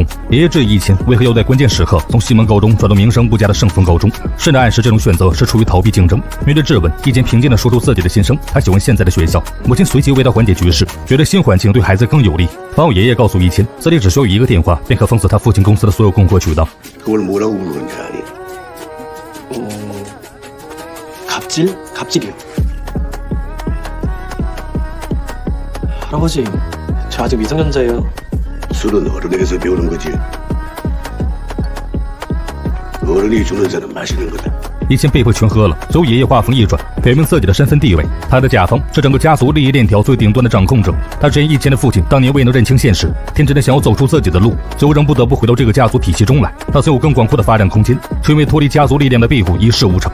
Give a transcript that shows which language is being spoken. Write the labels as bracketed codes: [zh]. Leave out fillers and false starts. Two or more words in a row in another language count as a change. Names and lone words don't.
[zh] 爷爷质疑叶谦为何要在关键时刻从西门高中转到名声不佳的圣丰高中，甚至暗示这种选择是出于逃避竞争。面对质问，叶谦平静地说出自己的心声，他喜欢现在的学校。母亲随即为他缓解局势，觉得新环境对孩子更有利。番后爷爷告诉叶谦，自己只需要一个电话，便可封死他父亲公司的所有供货渠道。 [ko] 갑질이요. 할아버지, 저 아직 미성년자예요. 술은 어른에게서 배우는 거지. 어른이 주는 잔은 마시는 거다. [zh] 叶谦被迫全喝了，最后爷爷话锋一转，表明自己的身份地位。他的甲方是整个家族利益链条最顶端的掌控者。他质疑叶谦的父亲当年未能认清现实，天真的想要走出自己的路，最后仍不得不回到这个家族体系中来。他曾有更广阔的发展空间，却因为脱离家族力量的庇护一事无成。